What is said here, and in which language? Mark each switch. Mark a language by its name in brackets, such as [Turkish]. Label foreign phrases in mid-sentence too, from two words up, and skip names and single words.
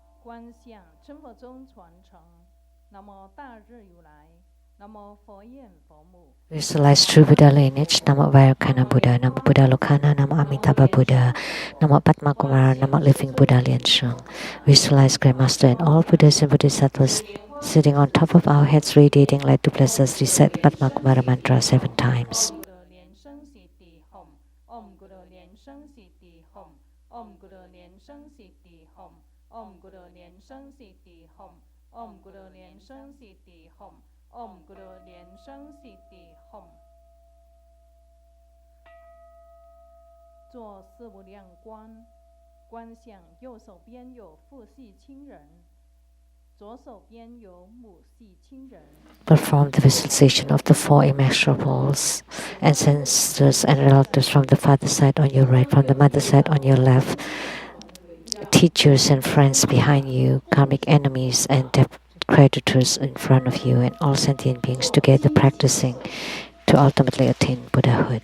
[Chinese] 观想成佛中传承。南无大日如来，南无佛眼佛目。 [English] Visualize true Buddha lineage. Namo Vairocana Buddha, Namo Buddha Lokana, Namo Amitabha Buddha, Namo Padma Kumara, Namo Living Buddha Liansheng. Visualize Great Master and all Buddhas and Bodhisattvas sitting on top of our heads, radiating light to bless us. Recite the Padma Kumara mantra 7 times. [Sanskrit] Om Guru Lian Sheng Siddhi Hom. Om Guru Lian Sheng Siddhi Hom. Om Guru Lian Sheng Siddhi Hom. Om Guru Lian Sheng Siddhi Hom. Om Guru Lian Sheng Siddhi Hom. [Chinese] 做四无量观，观想右手边有父系亲人，左手边有母系亲人。 [English] Perform the visualization of the 4 immeasurables, ancestors and relatives from the father's side on your right, from the mother's side on your left, teachers and friends behind you, karmic enemies and debt creditors in front of you, and all sentient beings together practicing to ultimately attain Buddhahood.